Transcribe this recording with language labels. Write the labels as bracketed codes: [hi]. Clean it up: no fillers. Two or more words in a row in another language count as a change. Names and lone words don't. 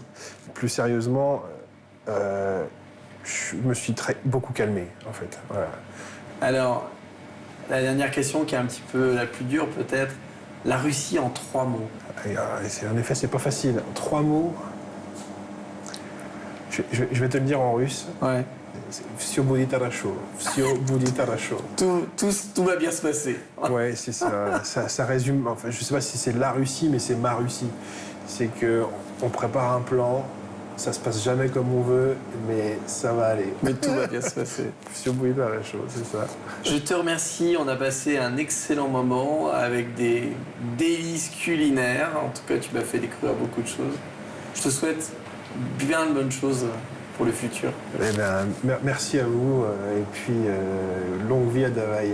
[fr] Plus sérieusement, je me suis beaucoup calmé en fait. Voilà. Alors, la dernière question qui est un petit peu la plus dure peut-être, la Russie en 3 mots. En effet, c'est pas facile. 3 mots. Je vais te le dire en russe. Ouais. [ru] Всё будет хорошо. Всё будет хорошо. [fr] Tout va bien se passer. Ouais, c'est ça. Ça résume. Enfin, je sais pas si c'est la Russie, mais c'est ma Russie. C'est que on prépare un plan, ça se passe jamais comme on veut, mais ça va aller. Mais tout va bien se passer. [ru] Всё будет хорошо, [fr] c'est ça. Je te remercie, on a passé un excellent moment avec des délices culinaires. En tout cas, tu m'as fait découvrir beaucoup de choses. Je te souhaite bien de bonnes choses pour le futur. Eh ben, merci à vous et puis longue vie à Davaï.